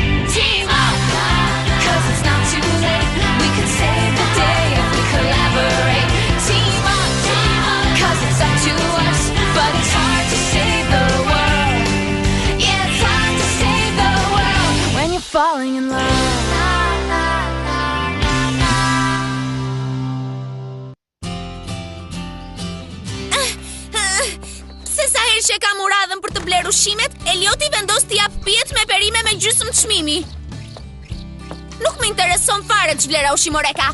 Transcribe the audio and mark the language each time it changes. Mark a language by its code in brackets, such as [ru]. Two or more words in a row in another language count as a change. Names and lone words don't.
[en] Team up, 'cause it's not too late. We can save the day if we collaborate. Team up, 'cause it's up to us, but it's hard to save the world. Yeah, it's hard to save the world when you're falling in love. [sq] Që kam uradhën për të bler ushqimet, Elioti vendos t'i jap pijet me perime me gjysmë çmimi. Nuk më intereson fare ç'vlera ushqimore ka.